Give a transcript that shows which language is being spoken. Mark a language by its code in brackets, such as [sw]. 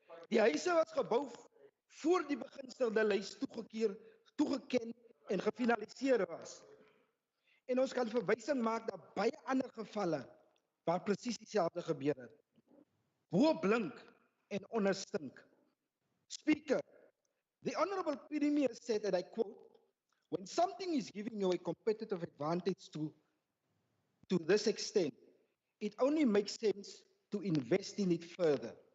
[af] Die huise was gebou voor die beginstelde lys toegeken en gefinaliseer was. En ons kan verwysing maak na baie ander gevalle waar presies dieselfde gebeur het. bo blink en onderstink. [en] Speaker, the Honorable Premier said, and I quote, when something is giving you a competitive advantage to this extent, it only makes sense to invest in it further.